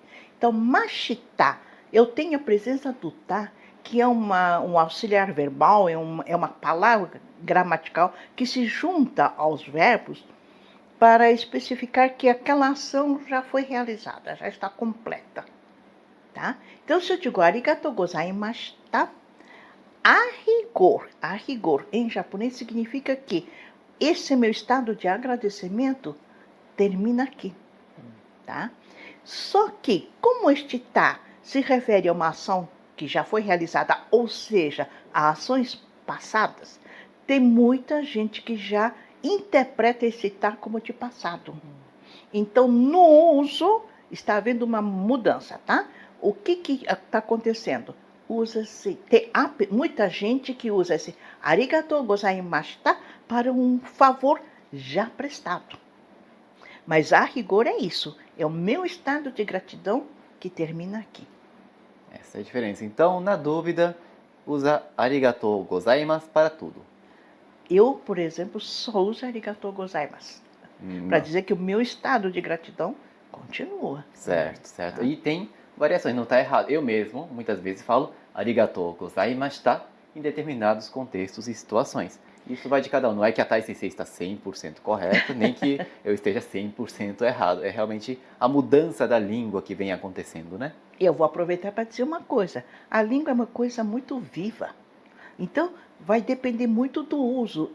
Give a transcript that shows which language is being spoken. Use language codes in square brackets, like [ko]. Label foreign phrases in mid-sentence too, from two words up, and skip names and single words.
[pt] Então, mashita, eu tenho a presença do tá, que é um auxiliar verbal, é uma palavra gramatical que se junta aos verbos para especificar que aquela ação já foi realizada, já está completa. Tá? Então, se eu digo [ja] ありがとうございました, [pt] a rigor, em japonês, significa que esse meu estado de agradecimento termina aqui. Tá? Só que, como este tá se refere a uma ação que já foi realizada, ou seja, a ações passadas, tem muita gente que já interpreta esse tá como de passado. Então, no uso, está havendo uma mudança, tá? O que está acontecendo? Usa-se, há muita gente que usa esse [ja] ありがとうございました [pt] para um favor já prestado. Mas a rigor é isso, é o meu estado de gratidão que termina aqui. Essa é a diferença. Então, na dúvida, usa [ja] ありがとうございます [pt] para tudo. Eu, por exemplo, só uso [ja] ありがとうございます [pt] para dizer que o meu estado de gratidão continua. Certo. E tem variações, não está errado. Eu mesmo, muitas vezes, falo [ja] ありがとうございました [pt] em determinados contextos e situações. Isso vai de cada um. Não é que a Thai Sensei está 100% correta, nem que eu esteja 100% errado. É realmente a mudança da língua que vem acontecendo, né? Eu vou aproveitar para dizer uma coisa. A língua é uma coisa muito viva. Então, vai depender muito do uso.